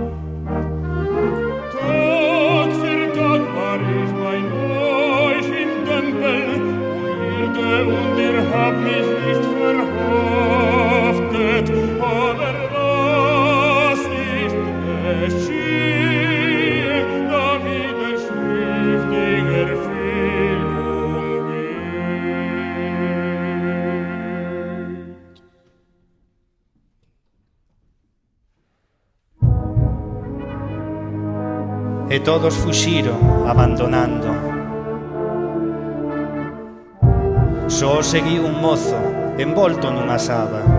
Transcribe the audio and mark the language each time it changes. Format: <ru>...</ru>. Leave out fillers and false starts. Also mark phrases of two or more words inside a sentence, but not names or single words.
<de>Tag für Tag war ich bei euch im Tempel und ihr habt mich nicht verhaftet, aber das ist geschehen, damit der Schrift in Erfüllung geht.</de> <gl>E todos fuxiron, abandonando. Só seguiu un mozo, envolto nunha saba.</gl>